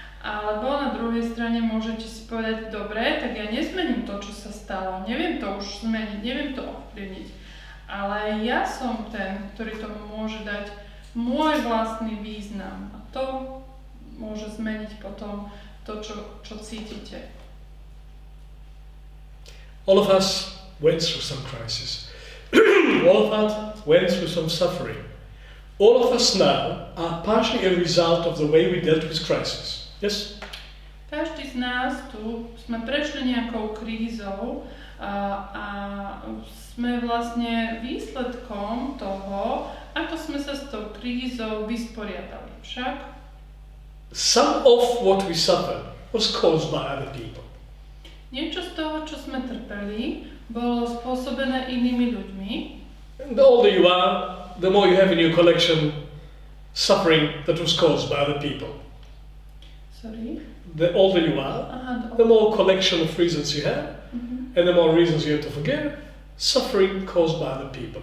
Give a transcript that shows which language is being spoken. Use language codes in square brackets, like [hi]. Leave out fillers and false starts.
[sk] Alebo na druhej strane môžete si povedať, dobre, tak ja nezmením to, čo sa stalo, neviem to už zmeniť, neviem to ovplyvniť. Ale ja som ten, ktorý tomu môže dať môj vlastný význam. A to môže zmeniť potom to, čo cítite. [en] All of us went through some crisis. All of us went through some suffering. All of us now are partially a result of the way we dealt with crisis. Yes? [sk] Každý z nás tu sme prešli nejakou krízou a sme vlastne výsledkom toho, ako sme sa s tou krízou vysporiadali. Však [en] some of what we suffered was caused by other people. [sk] Niečo z toho, čo sme trpeli, bolo spôsobené inými ľuďmi. [en] And the older you are, the more you have in your collection suffering that was caused by other people. Sorry? The older you are, the more collection of reasons you have, and the more reasons you have to forgive, suffering caused by other people.